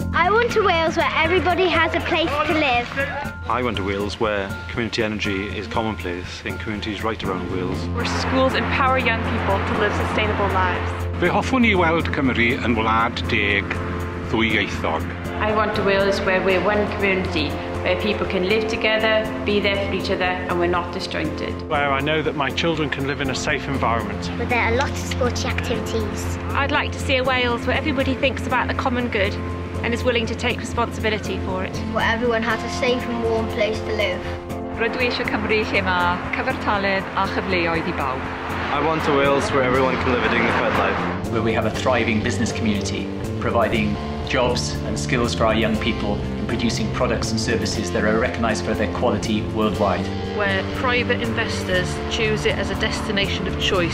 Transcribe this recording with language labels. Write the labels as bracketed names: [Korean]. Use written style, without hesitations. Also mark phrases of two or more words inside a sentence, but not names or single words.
[English] I want a Wales where everybody has a place to live. I want a Wales where community energy is commonplace in communities right around Wales. Where schools empower young people to live sustainable lives. [Welsh] Fe hoffwn I weld Cymru yn wlad deg ddwyieithog. [English] I want a Wales where we're one community, where people can live together, be there for each other, and we're not disjointed. Where I know that my children can live in a safe environment. Where there are lots of sporty activities. I'd like to see a Wales where everybody thinks about the common good and is willing to take responsibility for it. Where everyone has a safe and warm place to live. [Welsh] Rydw i eisiau Cymru lle mae cyfartaledd a chyfleoedd I bawb. [English] I want a Wales where everyone can live a dignified life. Where we have a thriving business community, providing jobs and skills for our young people and producing products and services that are recognised for their quality worldwide. Where private investors choose it as a destination of choice.